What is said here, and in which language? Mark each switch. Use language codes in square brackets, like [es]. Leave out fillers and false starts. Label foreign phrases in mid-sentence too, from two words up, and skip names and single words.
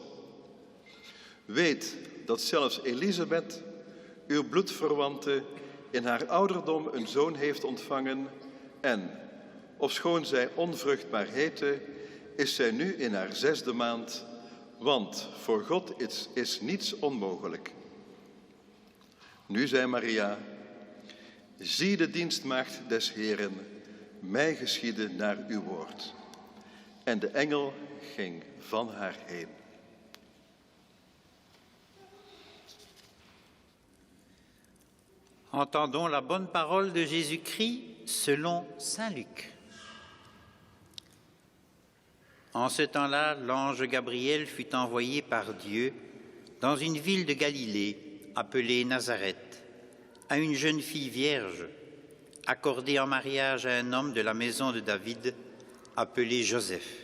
[nl] Weet dat zelfs Elisabeth, uw bloedverwante, in haar ouderdom een zoon heeft ontvangen en, ofschoon zij onvruchtbaar heette, is zij nu in haar 6e maand, want voor God is niets onmogelijk. Nu zei Maria: Zie de dienstmaagd des Heeren, mij geschieden naar uw woord. En de engel ging van haar heen. [fr] Entendons la bonne parole de Jésus-Christ selon saint Luc. En ce temps-là, l'ange Gabriel fut envoyé par Dieu dans une ville de Galilée appelée Nazareth, à une jeune fille vierge, accordée en mariage à un homme de la maison de David, appelé Joseph.